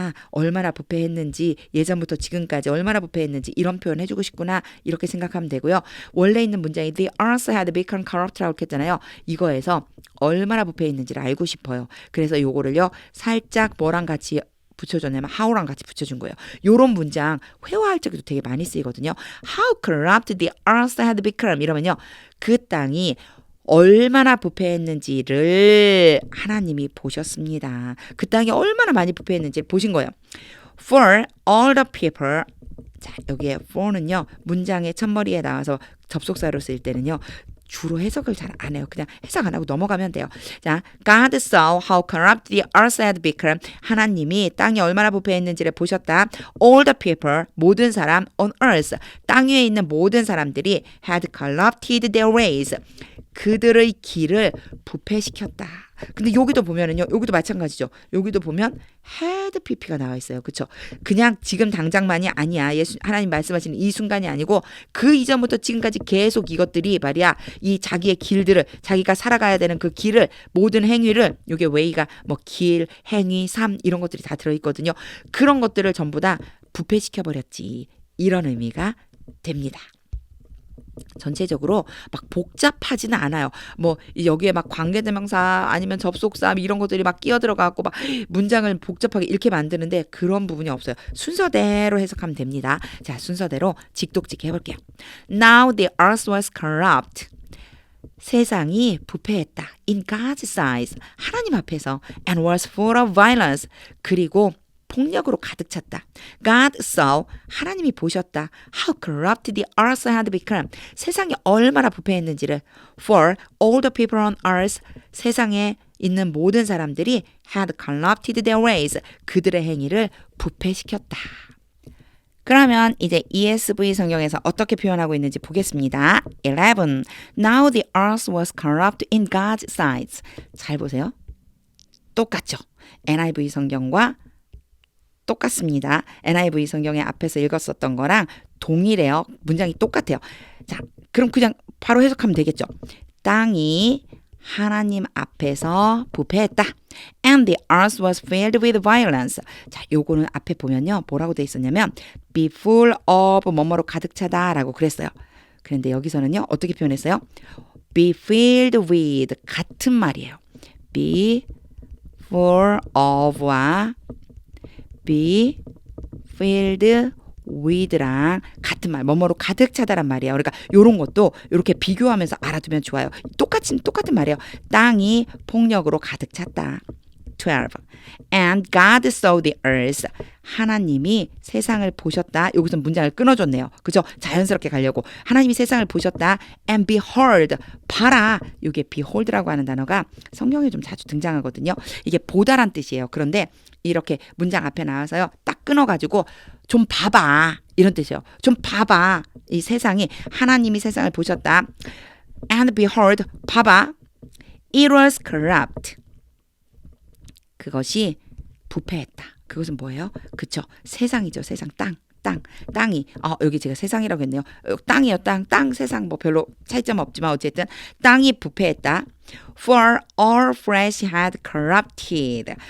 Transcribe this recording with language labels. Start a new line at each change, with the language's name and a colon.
Korean: 얼마나 부패했는지 예전부터 지금까지 얼마나 부패했는지 이런 표현 해주고 싶구나 이렇게 생각하면 되고요. 원래 있는 문장이
English: the earth had become corrupt
Korean: 라고 했잖아요. 이거에서 얼마나 부패했는지를 알고 싶어요. 그래서 요거를요. 살짝 뭐랑 같이 붙여줬냐면 how랑 같이 붙여준 거예요. 요런 문장 회화할 적에도 되게 많이 쓰이거든요.
English: How corrupt the earth had become
Korean: 이러면요. 그 땅이 얼마나 부패했는지를 하나님이 보셨습니다. 그 땅이 얼마나 많이 부패했는지 보신 거예요.
English: For all the people.
Korean: 자, 여기에
English: for는요.
Korean: 문장의 첫머리에 나와서 접속사로 쓸 때는요. 주로 해석을 잘 안 해요. 그냥 해석 안 하고 넘어가면 돼요.
English: 자, God saw how corrupt the earth had become.
Korean: 하나님이 땅이 얼마나 부패했는지를 보셨다.
English: All the people,
Korean: 모든 사람
English: on earth,
Korean: 땅 위에 있는 모든 사람들이
English: had corrupted their ways.
Korean: 그들의 길을 부패시켰다. 근데 여기도 보면은요. 여기도 마찬가지죠. 여기도 보면 had pp가 나와 있어요. 그렇죠? 그냥 지금 당장만이 아니야. 하나님 말씀하시는 이 순간이 아니고 그 이전부터 지금까지 계속 이것들이 말이야. 이 자기의 길들을 자기가 살아가야 되는 그 길을 모든 행위를 요게 way가 뭐 길, 행위, 삶 이런 것들이 다 들어 있거든요. 그런 것들을 전부 다 부패시켜 버렸지. 이런 의미가 됩니다. 전체적으로 막 복잡하지는 않아요. 뭐 여기에 막 관계대명사 아니면 접속사 이런 것들이 막 끼어 들어가고 막 문장을 복잡하게 이렇게 만드는데 그런 부분이 없어요. 순서대로 해석하면 됩니다. 자, 순서대로 직독직 해볼게요.
English: Now the earth was corrupt.
Korean: 세상이 부패했다.
English: In God's sight.
Korean: 하나님 앞에서.
English: And was full of violence.
Korean: 그리고 폭력으로 가득 찼다.
English: God saw.
Korean: 하나님이 보셨다.
English: How corrupt the earth had become.
Korean: 세상이 얼마나 부패했는지를.
English: For all the people on earth.
Korean: 세상에 있는 모든 사람들이
English: had corrupted their ways.
Korean: 그들의 행위를 부패시켰다. 그러면 이제 ESV 성경에서 어떻게 표현하고 있는지 보겠습니다. 11.
English: Now the earth was corrupt in God's sight.
Korean: 잘 보세요. 똑같죠? NIV 성경과 똑같습니다. NIV 성경의 앞에서 읽었었던 거랑 동일해요. 문장이 똑같아요. 자, 그럼 그냥 바로 해석하면 되겠죠. 땅이 하나님 앞에서 부패했다.
English: And the earth was filled with violence.
Korean: 자, 요거는 앞에 보면요. 뭐라고 돼 있었냐면 be full of 뭐뭐로 가득 차다라고 그랬어요. 그런데 여기서는요. 어떻게 표현했어요? be filled with 같은 말이에요. be full of와 be filled with랑 같은 말, 뭐뭐로 가득 차다란 말이에요. 그러니까 이런 것도 이렇게 비교하면서 알아두면 좋아요. 똑같은 말이에요. 땅이 폭력으로 가득 찼다.
English: 12. And God saw the earth.
Korean: 하나님이 세상을 보셨다. 여기서 문장을 끊어줬네요. 그죠? 자연스럽게 가려고. 하나님이 세상을 보셨다.
English: And behold.
Korean: 봐라. 이게 behold라고 하는 단어가 성경에 좀 자주 등장하거든요. 이게 보다란 뜻이에요. 그런데 이렇게 문장 앞에 나와서요. 딱 끊어가지고 좀 봐봐. 이런 뜻이에요. 좀 봐봐. 이 세상이 하나님이 세상을 보셨다.
English: And behold.
Korean: 봐봐.
English: It was corrupt.
Korean: 그것이 부패했다. 그것은 뭐예요? 그쵸? 세상이죠. 세상. 땅이. 여기 제가 세상이라고 했네요. 땅이요. 땅, 세상 뭐 별로 차이점 없지만 어쨌든 땅이 부패했다.
English: For all flesh had corrupted.